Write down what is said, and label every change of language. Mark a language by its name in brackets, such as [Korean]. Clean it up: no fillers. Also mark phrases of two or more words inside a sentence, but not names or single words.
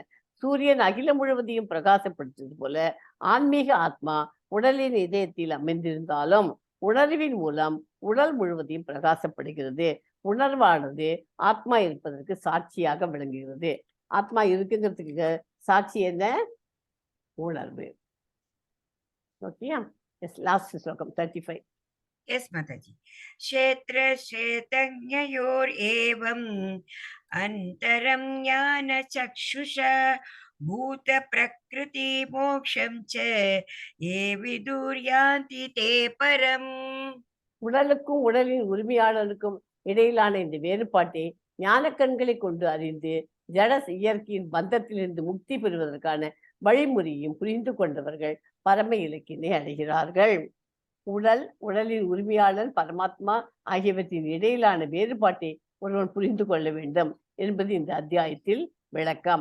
[Tamil] சூரியன் அகிலம் முழுவதையும் பிரகாசப்படுத்துவது போல ஆன்மீக ஆத்மா உடலின் இதயத்தில் அமைந்திருந்தாலும் உணர்வின் மூலம் உடல் முழுவதையும் பிரகாசப்படுகிறது. உணர்வானது ஆத்மா இருப்பதற்கு சாட்சியாக விளங்குகிறது. ஆத்மா இருக்குங்கிறதுக்கு சாட்சி என்ன? உணர்வு. ஓகேயா? லாஸ்ட் ஸ்லோகம் 35. [English] Yes, Mataji. [Sanskrit] क्षेत्र क्षेत्रज्ञयोर् एवम् अन्तरम् ज्ञान चक्षुषा भूत प्रकृति मोक्षम् च ये विदुर्यान्ति ते परम्. [Tamil] உடலுக்கும் உடலின் உரிமையாளருக்கும் இடையிலான இந்த வேறுபாட்டை ஞான கண்களை கொண்டு அறிந்து ஜட இயற்கையின் பந்தத்திலிருந்து முக்தி பெறுவதற்கான வழிமுறையும் புரிந்து கொண்டவர்கள் பரம இலக்கினை அடைகிறார்கள். உடலின் உரிமையாளர் பரமாத்மா ஆகியவற்றின் இடையிலான வேறுபாட்டை ஒருவன் புரிந்து கொள்ள வேண்டும் என்பது இந்த அத்தியாயத்தில் விளக்கம்.